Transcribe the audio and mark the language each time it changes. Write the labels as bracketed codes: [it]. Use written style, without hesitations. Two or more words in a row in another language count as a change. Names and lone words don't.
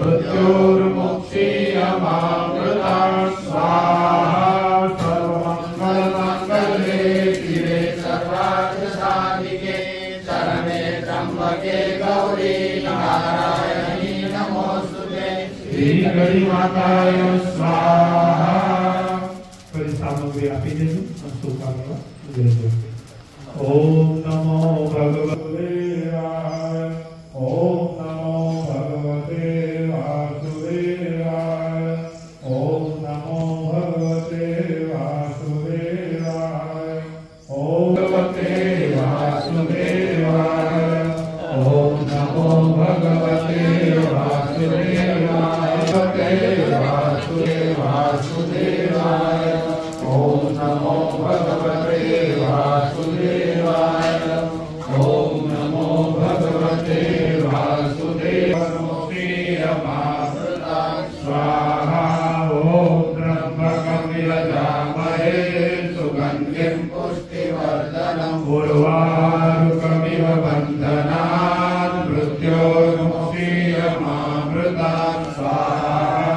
[sa] मृत्योर्मुक्षीयमामृतात् स्वाहा। सर्वमंगलमंगले शिवे सर्वार्थसाधिके शरण्ये त्र्यंबके गौरी नारायणी नमोस्तुते। श्री माताय स्वाहा। [gu] બધી સામગ્રી આપી દેજો અને શુભકામના દેજો। [sa] ओम नमो भगवते वासुदेवाय। ओम नमो भगवते वासुदेवाय। ओम नमो भगवते वासुदेवाय। ओम भगवते वासुदेवाय। ओम नमो भगवते वासुदेवाय। વાસુદેવાય। ओम नमो भगवते वासुदेवाय। ओम नमो भगवते वासुदेवाय। स्वाहा। ओम त्र्यंबकं यजामहे सुगंधिं पुष्टिवर्धनम् उर्वारुकमिव बन्धनान् मृत्योर्मुक्षीयमामृतात् स्वाहा।